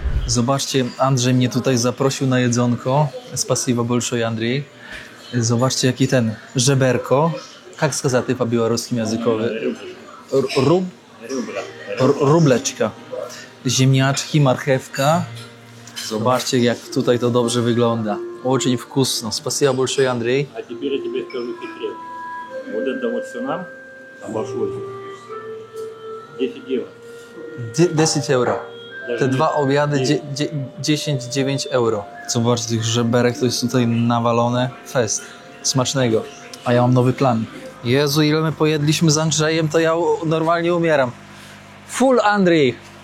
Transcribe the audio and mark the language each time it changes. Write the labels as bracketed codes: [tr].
[pl] Zobaczcie, Andrzej mnie tutaj zaprosił na jedzonko. [ru] Spasibo большое, [pl] Andrzej. Zobaczcie, jaki ten żeberko. Jak сказати po białoruskim językowy? Rubleczka. Ziemniaczki, marchewka. Zobaczcie, jak tutaj to dobrze wygląda. [ru] Очень вкусно. Спасибо большое, Андрей. А теперь я тебе скажу секрет. Вот это вот все нам обошлось 10 евро. [pl] 10 euro. Te dwa obiady 10-9 euro. Zobaczcie, tych żeberek to jest tutaj nawalone. Fest. Smacznego. A ja mam nowy plan. Jezu, ile my pojedliśmy z Andrzejem, to ja normalnie umieram. Full Andrzej.